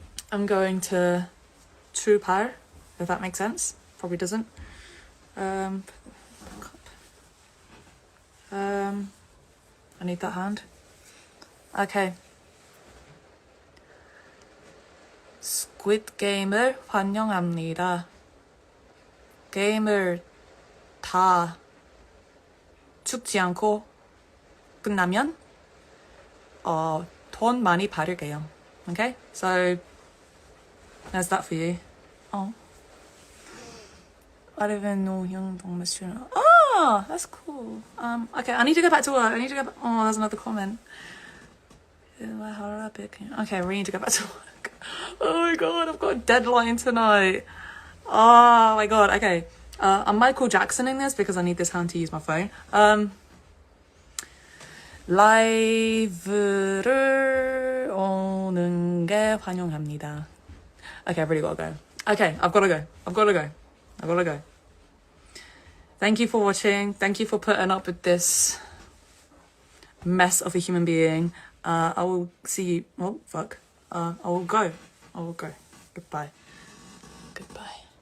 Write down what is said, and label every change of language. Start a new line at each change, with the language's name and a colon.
English: I'm going to Trupar, if that makes sense. Probably doesn't. I need that hand. Okay.
Korean: Squid Game을 환영합니다. 게임을 다 죽지 않고 끝나면 돈 많이 받을게요.
English: Okay? So there's that for you. Oh. I live in Norhyung-dong, Michigan. Oh, that's cool. Okay, I need to go back to work. Oh, there's another comment. Okay, we need to go back to work. Oh my god, I've got a deadline tonight. Oh my god, okay. I'm Michael Jacksoning this because I need this hand to use my phone.
Korean: 라이브를 오는 게 환영합니다.
English: Okay, I've really got to go. Okay, I've got to go. Thank you for watching. Thank you for putting up with this mess of a human being. I will see you. Oh, fuck. I will go. Goodbye.